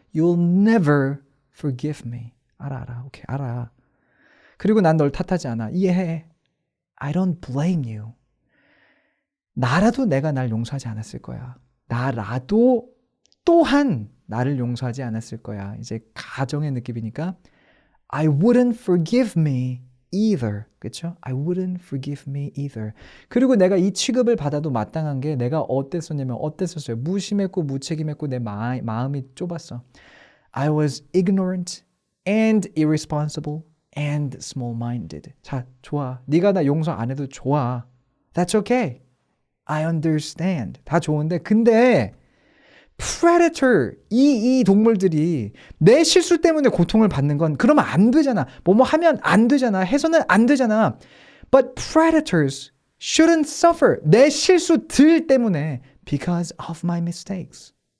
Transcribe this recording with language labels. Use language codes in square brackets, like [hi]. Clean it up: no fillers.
[en] You'll never forgive me. [ko] 알아. 오케이, 알아. 그리고 난 널 탓하지 않아. 이해해. [en] I don't blame you. [ko] 나라도 내가 날 용서하지 않았을 거야. 나라도 또한 나를 용서하지 않았을 거야. 이제 가정의 느낌이니까 [en] I wouldn't forgive me either. [ko] 그렇죠? [en] I wouldn't forgive me either. [ko] 그리고 내가 이 취급을 받아도 마땅한 게 내가 어땠었어요? 무심했고 무책임했고 내 마음이 좁았어. [en] I was ignorant and irresponsible and small-minded. [ko] 자, 좋아. 네가 나 용서 안 해도 좋아. [en] That's okay. I understand. [ko] 다 좋은데 근데 predator 이 동물들이 내 실수 때문에 고통을 받는 건 그러면 안 되잖아. 뭐뭐 하면 안 되잖아. 해서는 안 되잖아. [en] But predators shouldn't suffer. [ko] 내 실수들 때문에 [en] because of my mistakes.